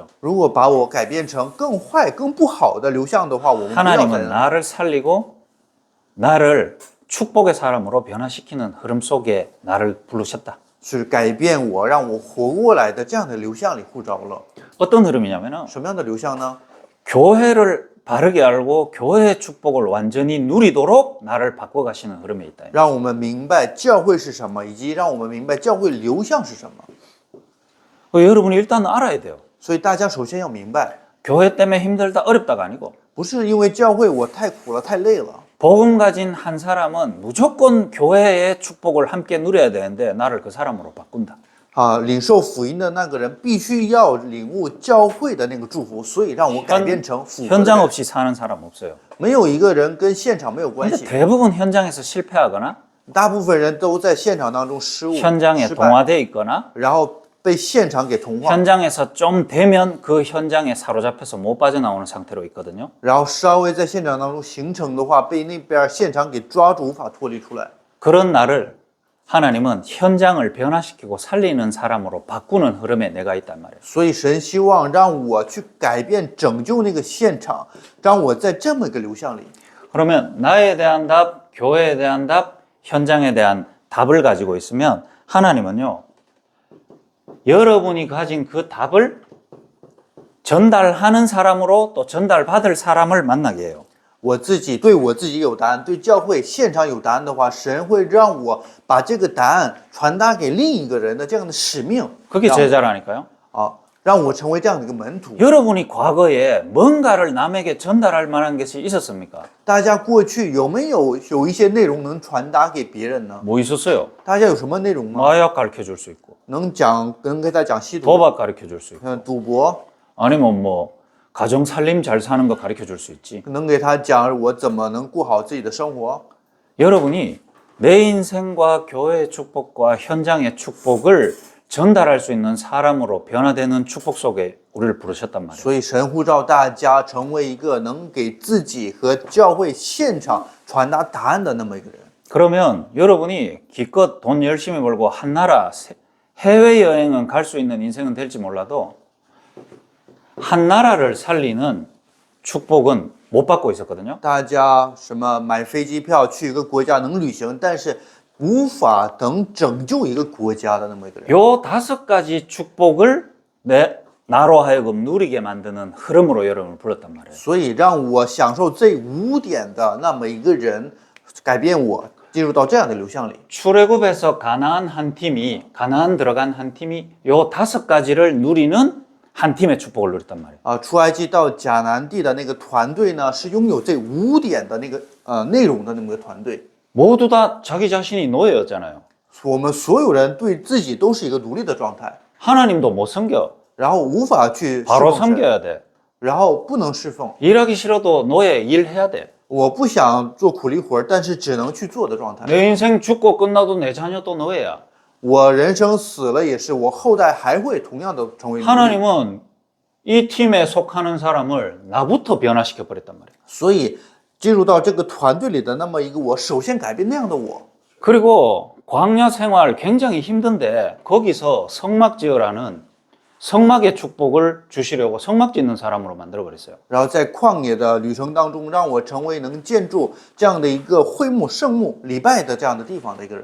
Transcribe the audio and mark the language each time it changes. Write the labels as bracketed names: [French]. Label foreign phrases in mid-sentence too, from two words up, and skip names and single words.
[Chinese] 如果把我改变成更坏、更不好的流向的话，我们不要在 [Korean] 하나님은 [Chinese] 那里。 [Korean] 나를 살리고 나를 축복의 사람으로 변화시키는 흐름 속에 나를 부르셨다. [Chinese] 是改变我，让我活过来的这样的流向里呼召了。 [Korean] 어떤 흐름이냐면은 [Chinese] 什么样的流向呢？ [Korean] 교회를 바르게 알고 교회의 축복을 완전히 누리도록 나를 바꿔가시는 흐름에 있다. [Chinese] 让我们明白教会是什么，以及让我们明白教会流向是什么。 [Korean] 여러분이 일단 알아야 돼요. [Chinese] 所以大家首先要明白， [Korean] 교회 때문에 힘들다 어렵다가 아니고 [Chinese] 不是因为教会我太苦了、太累了。 [Korean] 복음 가진 한 사람은 무조건 교회의 축복을 함께 누려야 되는데 나를 그 사람으로 바꾼다. [Chinese] 领受福音的那个人必须要领悟教会的那个祝福，所以让我改变成符合的 [Korean] 현장 [Chinese] 人。 [Korean] 없이 사는 사람 없어요. [Chinese] 没有一个人跟现场没有关 [Korean] 근데 [Chinese] 系， [Korean] 대부분 현장에서 실패하거나 [Chinese] 大部分人都在现场当中失误、 [Korean] 현장에 [Chinese] 失败， [Korean] 동화돼 있거나 [Chinese] 然后被现场给同化， [Korean] 현장에서 좀 되면 그 현장에 사로잡혀서 못 빠져나오는 상태로 있거든요. [Chinese] 然后稍微在现场当中形成的话，被那边现场给抓住，无法脱离出来。 [Korean] 그런 나를 하나님은 현장을 변화시키고 살리는 사람으로 바꾸는 흐름에 내가 있단 말이에요. [Chinese] 所以神希望让我去改变、拯救那个现场，让我在这么一个流向里。 [Korean] 그러면 나에 대한 답, 교회에 대한 답, 현장에 대한 답을 가지고 있으면 하나님은요, 여러분이 가진 그 답을 전달하는 사람으로 또 전달받을 사람을 만나게 해요. [Chinese] 我自己对我自己有答案，对教会现场有答案的话，神会让我把这个答案传达给另一个人的这样的使命， [Korean] 그게 제자라니까요. [Chinese] 让我成为这样的一个门徒。 [Korean] 여러분이 과거에 뭔가를 남에게 전달할 만한 것이 있었습니까? [Chinese] 大家过去有没有一些内容能传达给别人呢？ [Korean] 뭐 있었어요? [Chinese] 大家有什么内容吗？ [Korean] 마약 가르쳐 줄 수 있고, [Chinese] 能给他讲吸毒、 [Korean] 도박 가르쳐 줄 수 있고, [Chinese] 赌博， [Korean] 아니면 뭐 가정 살림 잘 사는 거 가르쳐 줄 수 있지. [Chinese] 能给他讲我怎么能过好自己的生活。 [Korean] 여러분이 내 인생과 교회의 축복과 현장의 축복을 전달할 수 있는 사람으로 변화되는 축복 속에 우리를 부르셨단 말이에요. [Chinese] 所以神呼召大家成为一个能给自己和教会现场传达答案的那么一个人。 [Korean] 그러면 여러분이 기껏 돈 열심히 벌고 한 나라 해외여행은 갈 수 있는 인생은 될지 몰라도 한 나라를 살리는 축복은 못 받고 있었거든요. [Chinese] 大家什么买飞机票去一个国家能旅行，但是无法能拯救一个国家的那么一个人。 [Korean] 요 5가지 축복을 나로 하여금 누리게 만드는 흐름으로 여러분을 불렀단 말이에요. [Chinese] 所以让我享受这5点的那么一个人，改变我进入到这样的流向里。 [Korean] 출애굽에서 가나안 한 팀이 가나안 들어간 한 팀이 요 5가지를 누리는 한 팀의 축복을 누렸단 말이에요. [Chinese] 出埃及到迦南地的那个团队呢，是拥有这5点的那个内容的那么一个团队。 [Korean] 모두 다 자기 자신이 노예였잖아요. [Chinese] 我们所有人对自己都是一个奴隶的状态， [Korean] 하나님도 못 섬겨. [Chinese] 然后无法去侍 [Korean] 바로 [Chinese] 奉神， [Korean] 섬겨야 돼. [Chinese] 然后不能侍奉。 [Korean] 일하기 싫어도 노예 일해야 돼. [Chinese] 我不想做苦力活，但是只能去做的状态。 [Korean] 내 인생 죽고 끝나도 내 자녀도 노예야. [Chinese] 我人生死了也是，我后代还会同样的成为奴隶。 [Korean] 하나님은 이 팀에 속하는 사람을 나부터 변화시켜 버렸단 말이에요. [Chinese] 所以进入到这个团队里的那么一个我，首先改变那样的我。 [Korean] 그리고 광야 생활 굉장히 힘든데 거기서 성막 지으라는 성막의 축복을 주시려고 성막 짓는 사람으로 만들어 버렸어요. [Chinese] 然后在旷野的旅程当中，让我成为能建筑这样的一个会幕、圣幕、礼拜的这样的地方的一个人。